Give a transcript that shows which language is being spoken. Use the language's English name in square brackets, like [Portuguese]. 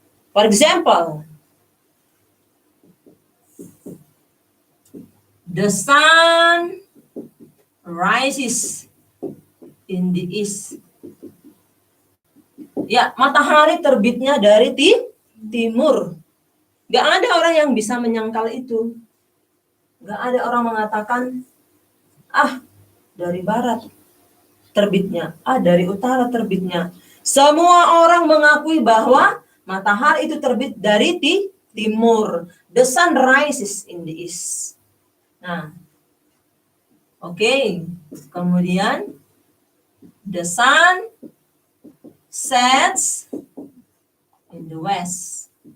[English] For example, the sun rises in the east. [Indonesian] Ya, matahari terbitnya dari timur. Gak ada orang yang bisa menyangkal itu. Gak ada orang mengatakan, dari barat terbitnya, dari utara terbitnya. Semua orang mengakui bahwa matahari itu terbit dari timur. [English] The sun rises in the east. Nah, oke. Kemudian, the sun sets in the west.